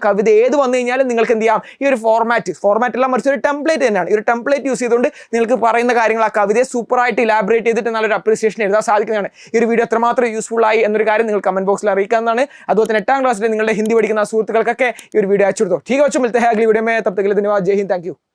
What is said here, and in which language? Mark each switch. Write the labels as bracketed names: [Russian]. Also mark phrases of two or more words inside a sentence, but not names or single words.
[Malayalam] കവിത ഏത് വന്നു കഴിഞ്ഞാലും നിങ്ങൾക്ക് എന്ത് ചെയ്യാം, ഈ ഒരു ഫോർമാറ്റ് എല്ലാം മറിച്ച് ഒരു ടെംപ്ലേറ്റ് തന്നെയാണ്. ഈ ഒരു ടെംപ്ലേറ്റ് യൂസ് ചെയ്തുകൊണ്ട് നിങ്ങൾക്ക് പറയുന്ന കാര്യങ്ങൾ ആ കവിതയെ സൂപ്പറായിട്ട് ഇലാബറേറ്റ് ചെയ്തിട്ട് നല്ലൊരു അപ്രീസിയേഷൻ എഴുതാൻ സാധിക്കുന്നതാണ്. ഈ ഒരു വീഡിയോ എത്രമാത്രം യൂസ്ഫുൾ ആയി എന്നൊരു കാര്യം നിങ്ങൾ കമന്റ് ബോക്സിൽ അറിയിക്കാവുന്നതാണ്. അതുപോലെ തന്നെ 8ാം ക്ലാസ്സിൽ നിങ്ങളുടെ ഹിന്ദി പഠിക്കുന്ന സുഹൃത്തുക്കൾക്കൊക്കെ ഈ ഒരു വീഡിയോ അയച്ചു കൊടുത്തോ. [Hindi] ठीक है बच्चों, मिलते हैं अगली वीडियो में, तब तक के लिए धन्यवाद, जय हिंद, [English] thank you.